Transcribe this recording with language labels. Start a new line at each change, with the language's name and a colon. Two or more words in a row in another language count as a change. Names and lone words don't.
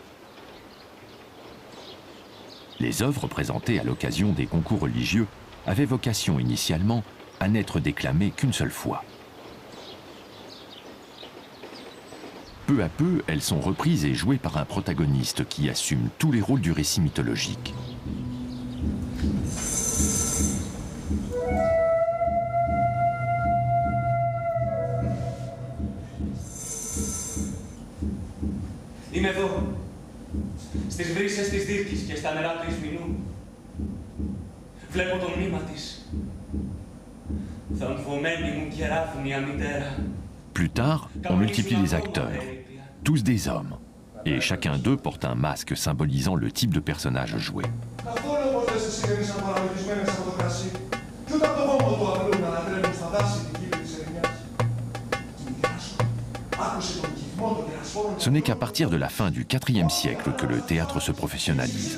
French: Les œuvres présentées à l'occasion des concours religieux avaient vocation initialement à n'être déclamées qu'une seule fois. Peu à peu, elles sont reprises et jouées par un protagoniste qui assume tous les rôles du récit mythologique.
Greek: Είμαι εδώ, στις βρύσες της Δίρκης και στα νερά του Ισμηνού. Βλέπω το μνήμα της. Θαμβωμένη μου κεράφνια μητέρα.
French: Plus tard, on multiplie les acteurs, tous des hommes, et chacun d'eux porte un masque symbolisant le type de personnage joué. Ce n'est qu'à partir de la fin du IVe siècle que le théâtre se professionnalise.